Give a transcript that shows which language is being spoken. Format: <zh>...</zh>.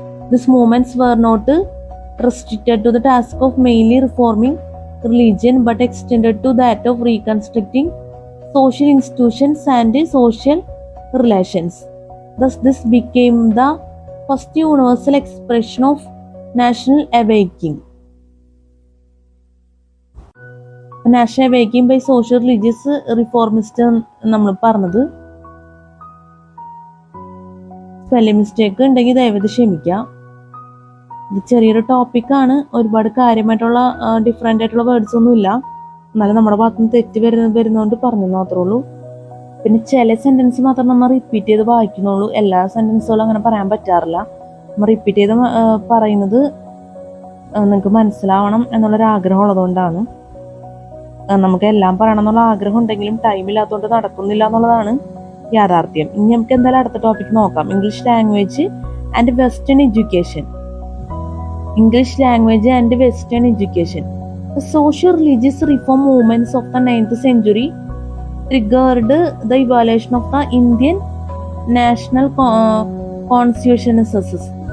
<en>These movements were not restricted to the task of mainly reforming religion, but extended to that of reconstructing social institutions and social relations. Thus, this became the first universal expression of national awakening. National awakening by social religious reformist</en> <ml>നമ്മൾ പറഞ്ഞത്. Spelling mistake ഉണ്ടെങ്കിൽ ദയവായി ക്ഷമിക്കാം. ഇത് ചെറിയൊരു ടോപ്പിക്കാണ്, ഒരുപാട് കാര്യമായിട്ടുള്ള different ആയിട്ടുള്ള വേർഡ്സ് ഒന്നും ഇല്ല. എന്നാലും നമ്മുടെ ഭാഗത്തുനിന്ന് തെറ്റ് വരുന്നതുകൊണ്ട് പറഞ്ഞു മാത്രമേ ഉള്ളൂ. പിന്നെ ചില സെൻറ്റൻസ് മാത്രം നമ്മൾ റിപ്പീറ്റ് ചെയ്ത് വായിക്കുന്നുള്ളൂ. എല്ലാ സെൻറ്റൻസുകളും അങ്ങനെ പറയാൻ പറ്റാറില്ല. നമ്മൾ റിപ്പീറ്റ് ചെയ്ത് പറയുന്നത് നിങ്ങൾക്ക് മനസ്സിലാവണം എന്നുള്ളൊരാഗ്രഹം ഉള്ളതുകൊണ്ടാണ്. നമുക്ക് എല്ലാം പറയണം എന്നുള്ള ആഗ്രഹം ഉണ്ടെങ്കിലും ടൈം ഇല്ലാത്തതുകൊണ്ട് നടക്കുന്നില്ല എന്നുള്ളതാണ് യാഥാർത്ഥ്യം. ഇനി നമുക്ക് എന്തായാലും അടുത്ത ടോപ്പിക് നോക്കാം.</ml> <en>English language and western education. English language and western education. The social religious reform movements of the 9th century triggered the evaluation of the Indian national conscientiousness.</en>